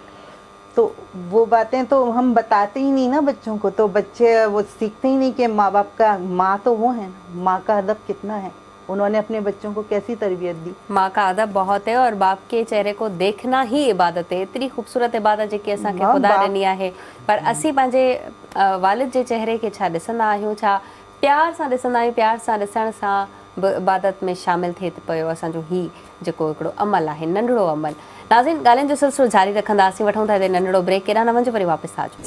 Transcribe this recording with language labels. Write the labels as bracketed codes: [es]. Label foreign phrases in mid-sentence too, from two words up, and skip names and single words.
[ur] تو وہ باتیں تو ہم بتاتے ہی نہیں نا بچوں کو، تو بچے وہ سیکھتے ہی نہیں کہ ماں باپ کا، ماں تو وہ ہے نا، ماں کا ادب کتنا ہے، انہوں نے اپنے بچوں کو کیسی تربیت دی۔ ماں کا ادب بہت ہے، اور باپ کے چہرے کو دیکھنا ہی عبادت ہے، اتنی خوبصورت عبادت ہے کہ [sd] اساں کے خدا ॾिनी आहे، पर असीं पंहिंजे वालिद जे चहिरे खे छा ॾिसंदा आहियूं, छा प्यार सां ॾिसंदा आहियूं, प्यार सां ॾिसण सां बि इबादत में शामिल थिए पियो असांजो ही जेको हिकिड़ो अमल आहे, नंढिड़ो अमल। नाज़रीन, ॻाल्हियुनि जो सिलसिलो जारी रखंदासीं, वठूं था हिते नंढिड़ो ब्रेक, केॾांहुं न वञो, वरी वापसि था अचूं।